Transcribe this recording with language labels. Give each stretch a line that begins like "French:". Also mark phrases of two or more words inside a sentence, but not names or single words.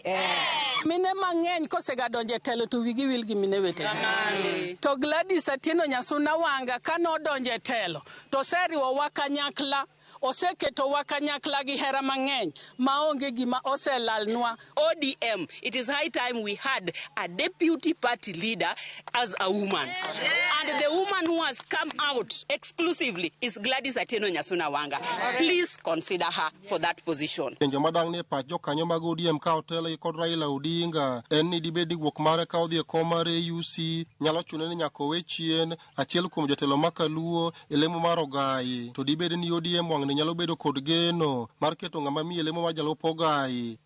Luo (Kenya and Tanzania): Mine mang'eny kosega donje telo to wigi wil gi mine wetegi. To Gladys Atieno Nyasuna Wanga kano donje telo to seriwo wakanyakla oseketo wakanyakla gi hera mang'eny maonge gima oselalnwa.
English: ODM, it is high time we had a deputy party leader as a woman. And the woman who has come out exclusively is Gladys Atieno Nyasuna Wanga. Please consider her for that position.
Luo (Kenya and Tanzania): Kenjo madang ne pach jokanyo mag ODM ka otelo kod Raila Odinga en ni dibedi guok mare ka odhi e kom mar AUC nyalo chune ni nyaka owe chien achiel kuom jotelo makaluo e lemo mar ogai to dibedi ni ODM wang' ne nyalo bedo kod geno mar keto ng'ama miye lemo mar jalup ogai.